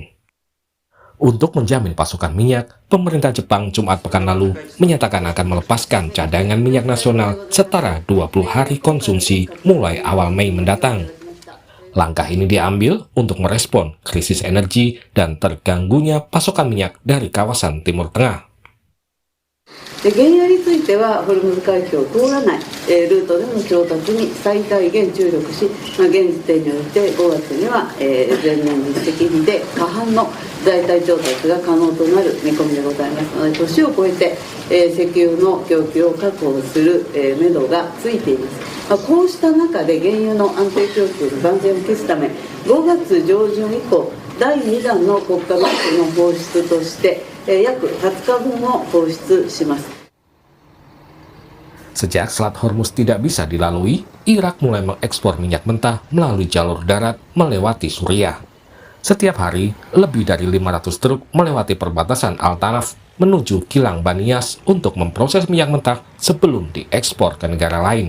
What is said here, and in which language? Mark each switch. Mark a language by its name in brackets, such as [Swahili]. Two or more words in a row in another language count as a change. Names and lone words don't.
[Indonesian] Untuk menjamin pasokan minyak, pemerintah Jepang Jumat pekan lalu menyatakan akan melepaskan cadangan minyak nasional setara 20 hari konsumsi mulai awal Mei mendatang. Langkah ini diambil untuk merespon krisis energi dan terganggunya pasokan minyak dari kawasan Timur Tengah. [Japanese] 原油についてはホルムズ海峡を通らないルートでの調達に最大限注力し、現時点において5月には前年実績比で過半の代替調達が可能となる見込みでございますので、年を超えて石油の供給を確保するめどがついています。こうした中で原油の安定供給の万全を期すため、5月上旬以降第2弾の国家ガスの放出として約20日分を放出します。 [Indonesian] Sejak Selat Hormuz tidak bisa dilalui, Irak mulai mengekspor minyak mentah melalui jalur darat melewati Suriah. Setiap hari, lebih dari 500 truk melewati perbatasan Al-Tanaf menuju kilang Banias untuk memproses minyak mentah sebelum diekspor ke negara lain.